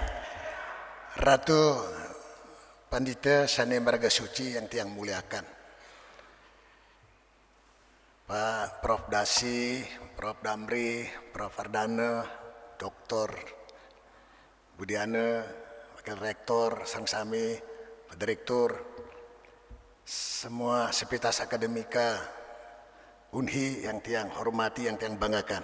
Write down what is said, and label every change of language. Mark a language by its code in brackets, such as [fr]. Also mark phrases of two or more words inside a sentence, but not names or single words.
[id] Ratu Pandita Sane Marga Suci yang tiang muliakan, Pak Prof. Dasi, Prof. Damri, Prof. Ardana, Dr. Budiana, Wakil Rektor, Sang Sami, Pak Direktur, semua Sivitas Akademika Unhi yang tiang hormati, yang tiang banggakan.